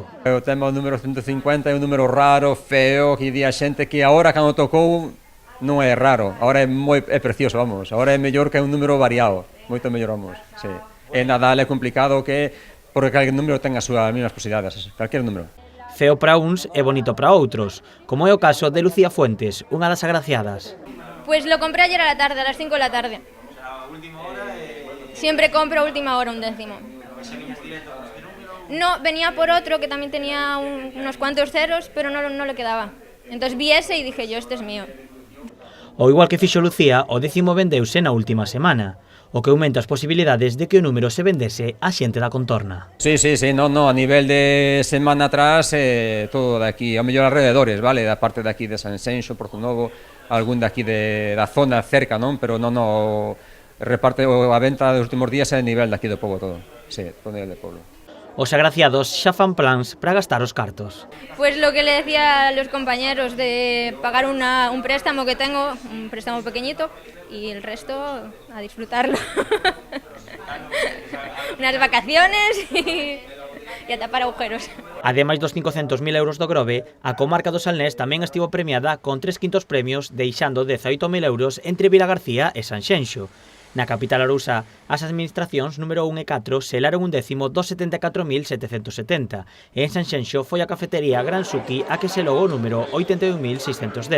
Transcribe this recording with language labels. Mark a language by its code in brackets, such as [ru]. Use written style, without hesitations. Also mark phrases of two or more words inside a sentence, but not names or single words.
[gl] O tema do número 150 é un número raro, feo, que di a xente que agora cando tocou non é raro, agora é precioso, vamos, agora é mellor que un número variado, moito mellor, vamos, sí. E Nadal é complicado porque calquer número ten as súas mesmas posibilidades, calquer número. Feo para uns e bonito para outros, como é o caso de Lucía Fuentes, unha das agraciadas. [es] Pues lo compré ayer a la tarde, a las 5 de la tarde. O sea, a última hora... Siempre compro a última hora un décimo. ¿Venías directo con este número? No, venía por otro que también tenía unos cuantos ceros, pero no le quedaba. Entonces vi ese y dije yo, este es mío. [gl] O igual que fixo Lucía, o décimo vendeuse na última semana, o que aumenta as posibilidades de que o número se vendese á xente da contorna. Sí, no, a nivel de semana atrás, todo de aquí, ao mellor alrededores, vale, da parte de aquí de Sanxenxo, Porzonovo, algún de aquí da zona cerca, non, pero non, reparte a venta dos últimos días é a nivel de aquí do pobo todo, sí, todo a nivel do pobo. Os agraciados xa fan plans para gastar os cartos. [es] Pues lo que le decía a los compañeros de pagar un préstamo que tengo, un préstamo pequeñito, y el resto a disfrutarlo. Unas vacaciones y a tapar agujeros. [gl] Ademais dos 500.000 euros do Grove, a comarca do Salnés tamén estivo premiada con 3 quintos premios, deixando 18.000 euros entre Vilagarcía e Sanxenxo. Na capital arousa, as administracións número 1 e 4 selaron un décimo dos 74.770 e en Sanxenxo foi a cafetería Gran Suki a que selou o número 81.610.